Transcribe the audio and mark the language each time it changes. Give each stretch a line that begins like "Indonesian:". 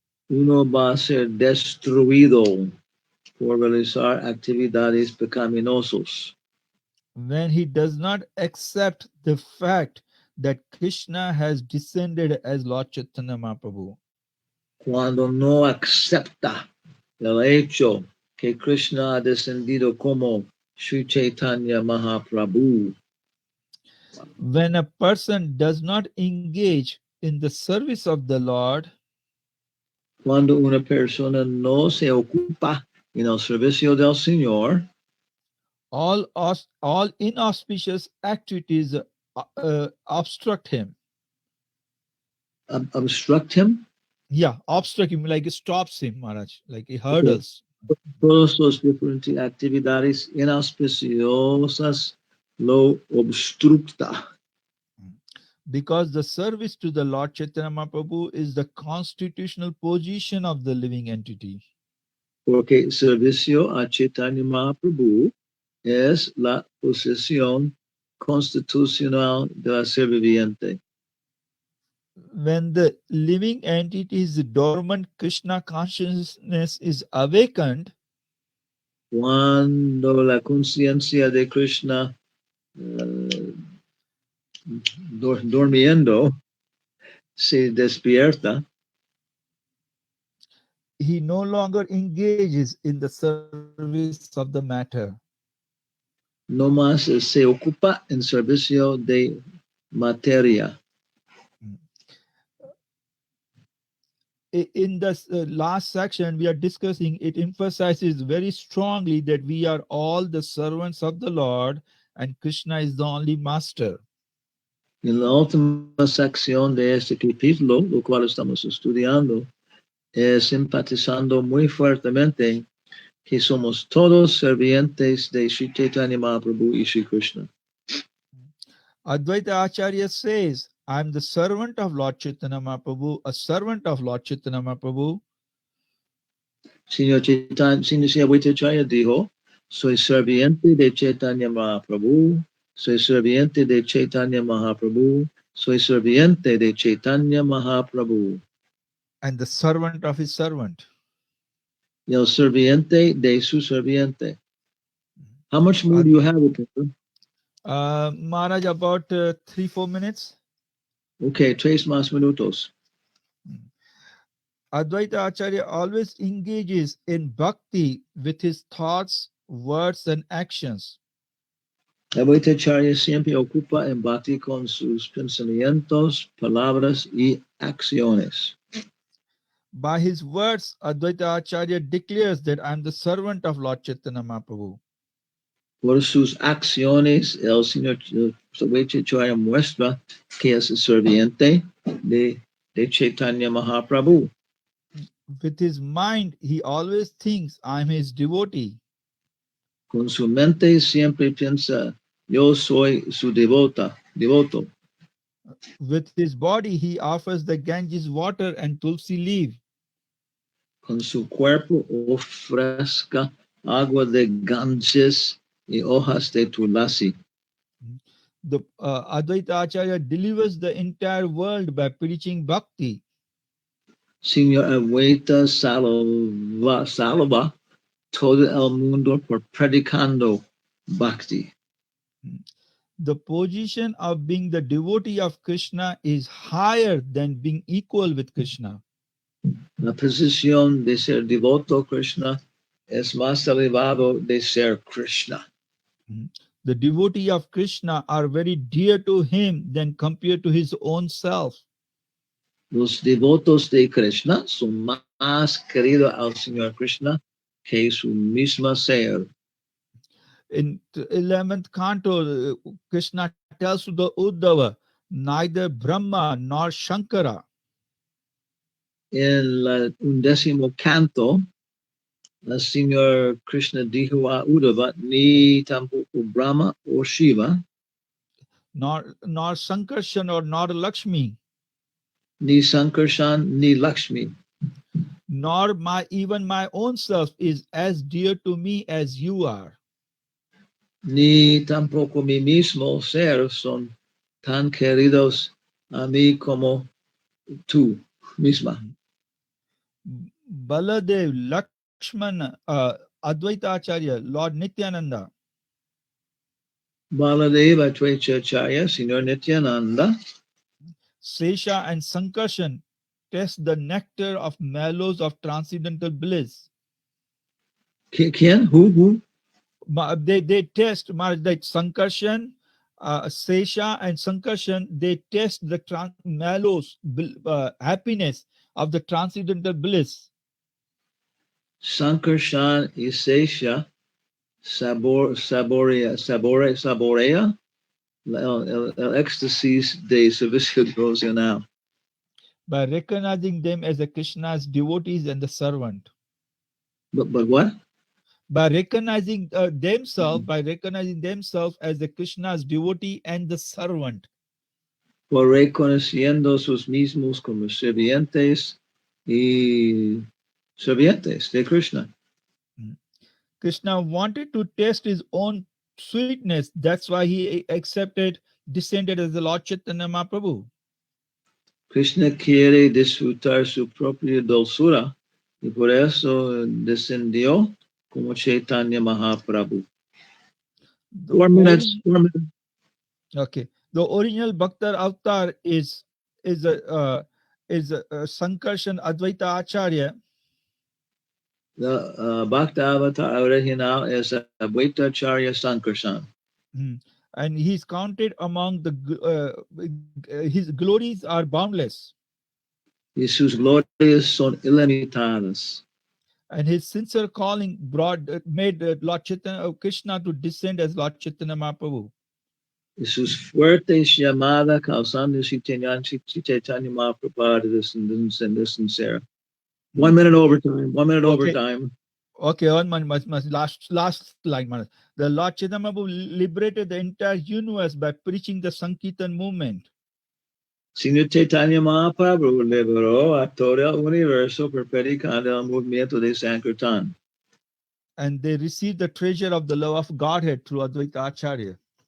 Spanish: Uno va a ser destruido por realizar actividades pecaminosas
English: when he does not accept the fact that Krishna has descended as Lord Chaitanya Mahaprabhu.
Spanish: cuando no acepta el hecho que Krishna ha descendido como Sri Chaitanya Mahaprabhu.
English: When a person does not engage in the service of the Lord,
Spanish: Cuando una persona no se ocupa en el servicio del Señor,
English: all inauspicious activities obstruct him. obstruct him. Yeah, obstruct him, like it stops him, Maharaj, like it Okay. hurdles.
Spanish: Todas las diferentes actividades inauspiciosas lo obstructa.
English: Because the service to the Lord Chaitanya Mahaprabhu is the constitutional position of the living entity.
Spanish: Porque servicio a Chaitanya Mahaprabhu es la posesión constitucional de la ser viviente.
English: When the living entity's dormant Krishna consciousness is awakened,
Spanish: Cuando la conciencia de Krishna durmiendo se despierta,
English: he no longer engages in the service of the matter.
Spanish: no más se ocupa en servicio de materia.
English: in the last section we are discussing, it emphasizes very strongly that we are all the servants of the Lord and Krishna is the only master.
Spanish: En la última sección de este capítulo, lo cual estamos estudiando, es simpatizando muy fuertemente que somos todos servientes de Sri Chaitanya Mahaprabhu y Sri Krishna.
English: Advaita Acharya says, I am the servant of Lord Chaitanya Mahaprabhu, a servant of Lord Chaitanya Mahaprabhu.
Spanish: Señor Advaitacharya dijo, soy serviente de Chaitanya Mahaprabhu, soy serviente de Chaitanya Mahaprabhu, soy serviente de Chaitanya Mahaprabhu.
English: And the servant of his servant.
Spanish: Y el serviente de su serviente.
English: How much more do you have, Upinder? Maharaj, about 3-4 minutes.
Spanish: Okay, 3 más minutos.
English: Advaita Acharya always engages in bhakti with his thoughts, words, and actions.
Spanish: Advaitacharya siempre ocupa en bhakti con sus pensamientos, palabras y acciones.
English: By his words, Advaita Acharya declares that I am the servant of Lord Chaitanya Mahaprabhu.
Spanish: Por sus acciones, el Señor Advaitacharya muestra que es serviente de Chaitanya Mahaprabhu.
English: With his mind, he always thinks I am his devotee.
Spanish: Con su mente siempre piensa, yo soy su devoto.
English: With his body, he offers the Ganges water and Tulsi leaf.
Spanish: Con su cuerpo ofrezca agua de Ganges y hojas de tulasi.
English: The Advaita Acharya delivers the entire world by preaching bhakti.
Spanish: Señor Advaita salva todo el mundo por predicando bhakti.
English: The position of being the devotee of Krishna is higher than being equal with Krishna.
Spanish: La posición de ser devoto a Krishna es más elevado de ser Krishna.
English: The devotee of Krishna are very dear to him than compared to his own self.
Spanish: Los devotos de Krishna son más queridos al Señor Krishna que su misma ser.
English: In 11th canto, Krishna tells to the Uddhava, neither Brahma nor Shankara.
Spanish: En el 11º canto, el Señor Krishna dijo a Uddhava, ni tampoco Brahma o Shiva,
English: nor Sankarshan or nor Lakshmi,
Spanish: ni Sankarshan, ni Lakshmi,
English: nor even my own self is as dear to me as you are.
Spanish: ni tampoco mi mismo ser son tan queridos a mí como tú misma.
English: Baladev, Lakshman, Advaita Acharya, Lord Nityananda,
Spanish: Baladeva Advaitacharya, Señor Nityananda,
English: Sesha and Sankarshan test the nectar of mallows of transcendental bliss.
Spanish: ¿Quién?
English: Who? They test like Sankarshan, Sesha and Sankarshan, they test the mallows, happiness of the transcendental bliss.
Spanish: Sankarshan y Sesha saborea el éxtasis de servicio devocional.
English: By recognizing them as the Krishna's devotees and the servant. But what? By recognizing themselves as the Krishna's devotee and the servant.
Spanish: Por reconociendo sus mismos como servientes y servientes de Krishna.
English: Krishna wanted to test his own sweetness. That's why he descended as the Lord Chaitanya Mahaprabhu.
Spanish: Krishna quiere disfrutar su propia dulzura y por eso descendió como Chaitanya Mahaprabhu.
English: 4 minutes. Okay. The original Bhaktar avatar is Sankarshan Advaita Acharya. The Bhakta Avatar original is Advaita Acharya Sankarshan. And he's counted among the his glories are boundless. y sus glorias son ilimitadas. And his sincere calling made Lord Chaitanya, Krishna to descend as Lord Chaitanya Mahaprabhu. Y sus fuertes llamadas causando si Chaitanya Mahaprabhu de sincera. 1 minute overtime, 1 minute Okay. overtime. Okay, on my last line. The Lord Chaitanya Mahaprabhu liberated the entire universe by preaching the Sankirtan movement.
Spanish: Señor Chaitanya Mahaprabhu liberó a todo el universo por predicando el movimiento de Sankirtan.
English: And they received the treasure of the love of Godhead through Advaita Acharya.